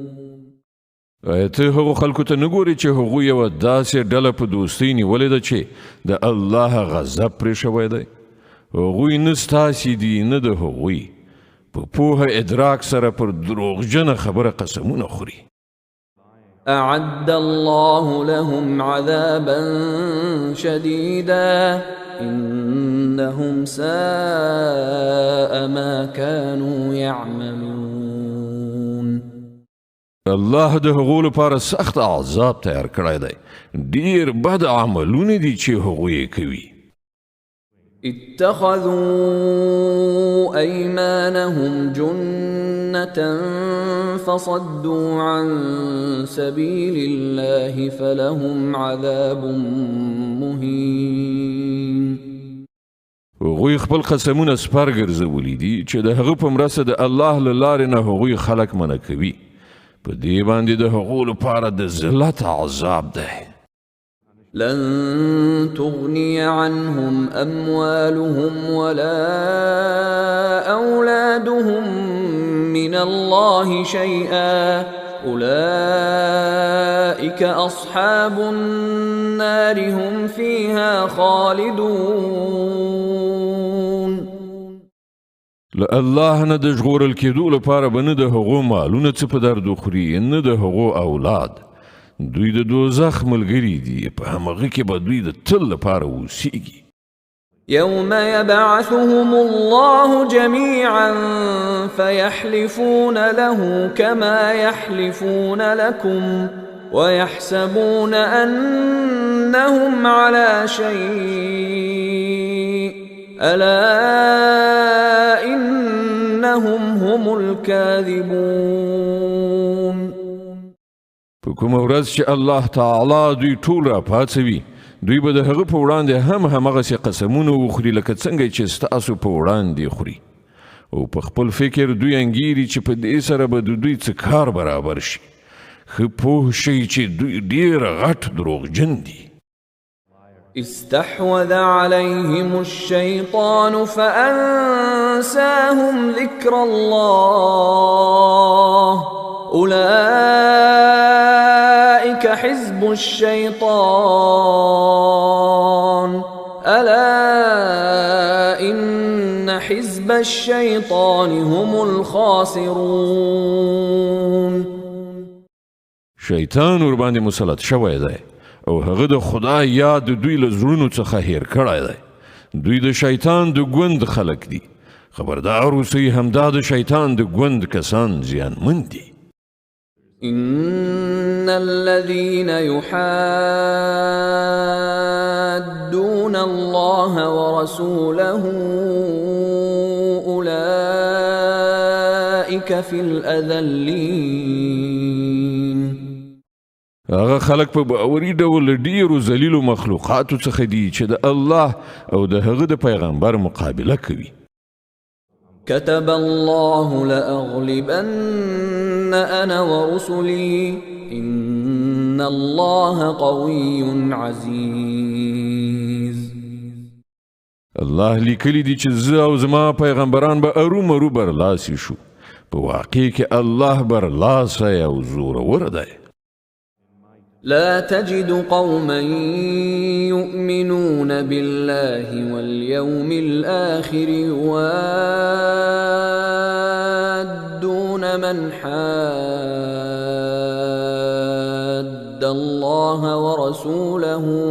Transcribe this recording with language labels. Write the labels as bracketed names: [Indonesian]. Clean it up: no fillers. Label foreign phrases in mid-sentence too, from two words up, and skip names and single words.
[Pashto] ته هغو خلکو ته نه ګورې چې هغوی یوه داسې ډله په دوستۍ نیولې ده چې د الله غضب پرې شوی دی هغوی نه ستاسې دي نه د هغوی په پوهه ادراک سره پر دروغجنه خبره قسمونه خوري [Arabic] أعد الله لهم عذابا شديدا إنهم ساء ما كانوا يعملون [Pashto] الله د هغو لپاره سخت عذاب تیار کړی دی ډیر بد عملونه دي چې هغوی کوي [Arabic] اتخذوا أيمانهم جنة فصدوا عن سبيل الله فلهم عذاب مهين [Pashto] هغوی خپل قسمونه سپر ګرځولي دي چې د هغه په مرسته د الله له لارې نه هغوی خلک منع کوي په دې باندې د هغو لپاره د ذلت عذاب دی [Arabic] لن تغني عنهم أموالهم ولا أولادهم من الله شيئا أولئك أصحاب النار هم فيها خالدون [Pashto] الله نه د ژغورل کېدو لپاره به نه د هغو مالونه څه په درد وخوري نه د هغو اولاد دوی د دوزخ ملګري دي په همغه کې به دوی د تل لپاره اوسیږي [Arabic] يوم يبعثهم الله جميعا فيحلفون له كما يحلفون لكم ويحسبون أنهم على شيء ألا إنهم هم الكاذبون [Pashto] په کومه ورځ چې الله تعالی دوی ټول راپاڅوي دوی به د هغه په وړاندې هم همغسې قسمونه وخوري لکه څنګه چې ستاسو په وړاندې خوري او په خپل فکر دوی انګیري چې په دې سره به د دوی څه کار برابر شي ښه پوه شئ چې دوی ډېر غټ دروغجن دي [Arabic] استحوذ عليهم الشيطان فأنساهم ذكر الله أولئك حزب الشيطان ألا حزب الشيطان هم الخاسرون. [Pashto] شیطان ور باندې مسلط شوی دی او هغه د خدای یاد دوی له زړونو څخه هیر کړی دی. دوی د شیطان د ګوند خلک دي. خبردار اوسئ، همدا د شیطان د ګوند کسان زیانمن دي. [Arabic] إن الذين يحادون الله ورسوله أولئك في الأذلين. [Pashto] هغه خلک په باوري ډول ډیرو ذلیلو مخلوقاتو څخه دي چې د الله او د هغه د پیغمبر مقابله کوي. [Arabic] كتب الله لأغلبن أنا ورسلي إن الله قوي عزيز. [Pashto] الله لیکلی دی چې زه او زما پیغمبران به ارومرو برلاسي شو. په واقع کې الله برلاسی او زورور دی. [Arabic] لا تجد قوما يؤمنون بالله واليوم الآخر يوادون من حاد الله ورسوله